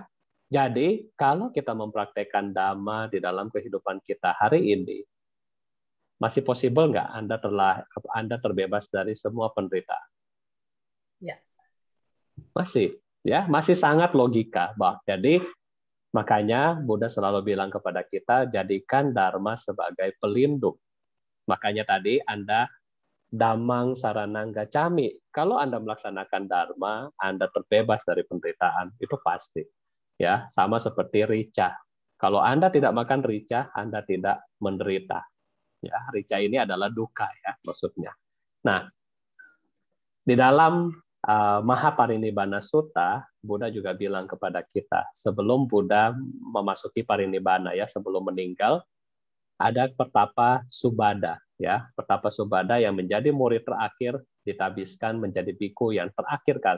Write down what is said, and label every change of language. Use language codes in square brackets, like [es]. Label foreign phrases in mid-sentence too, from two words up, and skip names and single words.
[id] Jadi kalau kita mempraktekkan Dhamma di dalam kehidupan kita hari ini, masih possible nggak Anda terbebas dari semua penderitaan? Ya. Masih, ya, masih sangat logika. Jadi makanya Buddha selalu bilang kepada kita, jadikan Dharma sebagai pelindung. Makanya tadi Anda [pi] Dhammang saranang gacchami. [id] Kalau Anda melaksanakan Dharma, Anda terbebas dari penderitaan. Itu pasti. Ya, sama seperti rica. Kalau Anda tidak makan rica, Anda tidak menderita. Ya, rica ini adalah dukkha ya maksudnya. Nah, di dalam Mahaparinibbana Sutta, Buddha juga bilang kepada kita, sebelum Buddha memasuki parinibbana ya, sebelum meninggal, ada Pertapa Subada ya, Pertapa Subada yang menjadi murid terakhir ditabiskan menjadi biku yang terakhir kali.